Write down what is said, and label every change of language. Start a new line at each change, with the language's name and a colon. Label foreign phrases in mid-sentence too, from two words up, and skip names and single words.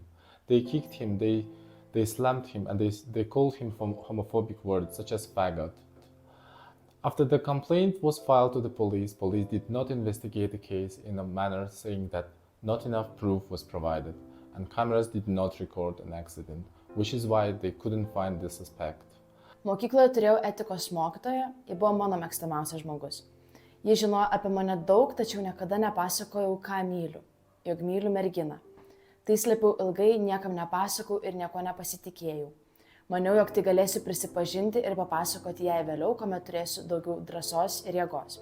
English: They kicked him, they slammed him, and they called him homophobic words such as faggot. After the complaint was filed to the police did not investigate the case in a manner saying that not enough proof was provided, and cameras did not record an accident, which is why they couldn't find the suspect.
Lithuanian: Mokykloje turėjau etikos mokytoją, ji buvo mano mėgstamiausias žmogus. Ji žinojo apie mane daug, tačiau niekada nepasakojau, ką myliu, jog myliu merginą. Tai slėpiau ilgai, niekam nepasakau ir nieko nepasitikėjau. Maniau, jog tai galėsiu prisipažinti ir papasakoti jai vėliau, kuomet turėsiu daugiau drąsos ir jėgos.